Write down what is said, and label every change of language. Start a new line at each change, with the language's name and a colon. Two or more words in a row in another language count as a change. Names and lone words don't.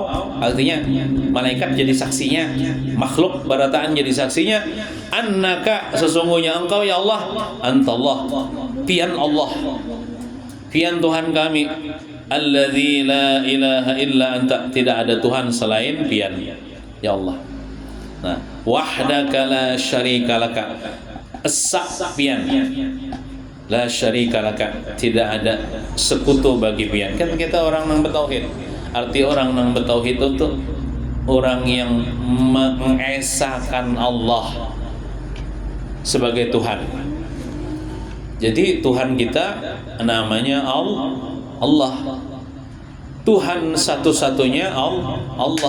Banjar: Artinya malaikat jadi saksinya, makhluk barataan jadi saksinya, annaka sesungguhnya engkau ya Allah, antallah pian Allah, pian Tuhan kami,
Arabic: الذي لا إله إلا أنت
Banjar: tidak ada Tuhan selain pian ya Allah. Nah,
Arabic: وحدك لا شريك لك,
Banjar: esa pian
Arabic: لا شريك لك
Banjar: tidak ada sekutu bagi pian. Kan kita orang nang bertauhid. Arti orang nang bertauhid itu orang yang mengesahkan Allah sebagai Tuhan. Jadi Tuhan kita namanya Allah. Tuhan satu-satunya Allah.